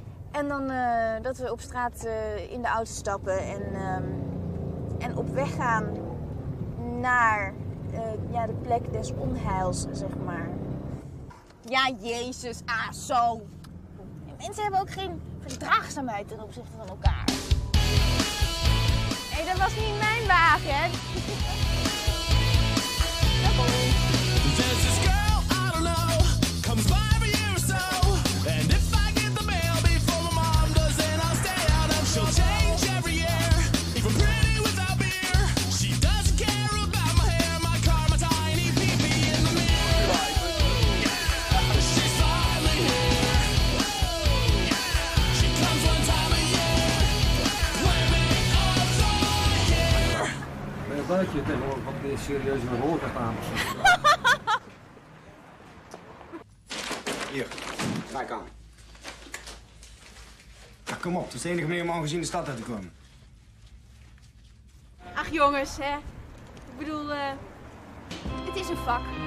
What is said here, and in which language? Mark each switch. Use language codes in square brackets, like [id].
[nl] En dan dat we op straat in de auto stappen en op weg gaan naar de plek des onheils, zeg maar. Ja, Jezus, zo. Mensen hebben ook geen verdraagzaamheid ten opzichte van elkaar. Hé, dat was niet mijn wagen, hè? [en] There's this girl, I don't know, comes by every year or so. And if I get the mail before my mom does, then I'll stay out of trouble. She'll change every year, even pretty without beer. She doesn't care about my hair, my car, my tiny pee-pee in the mirror. She's finally here. She comes one time a year, claiming all I care. [nl] Ben je buiten je tegenwoordig wat meer serieus met hoort aan? Hier, kijk aan. Ja, kom op, het is de enige manier om ongezien de stad uit te komen. Ach jongens, hè. Ik bedoel, het is een vak.